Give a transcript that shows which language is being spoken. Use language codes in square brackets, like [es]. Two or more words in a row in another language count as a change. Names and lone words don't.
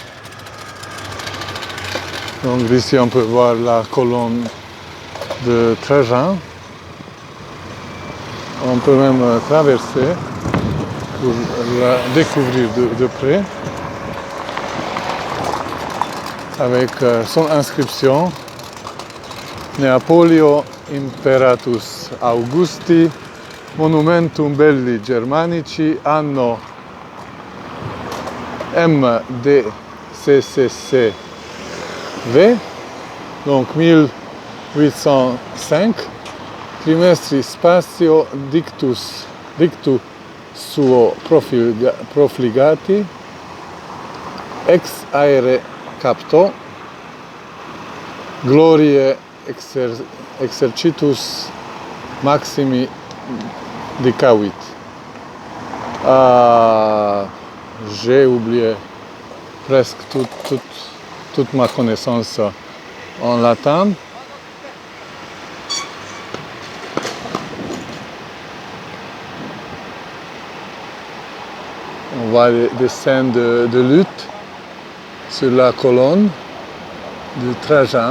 [fr] Donc ici on peut voir la colonne de Trajan. On peut même traverser pour la découvrir de près avec son inscription [la] Neapolio Imperatus Augusti Monumentum Belli Germanici anno MDCCCV, donc 1805, trimestri spatio dictu suo profligati, ex aere capto, gloriae exercitus maximi dicavit. [fr] J'ai oublié presque toute ma connaissance en latin. On voit des scènes de lutte sur la colonne de Trajan.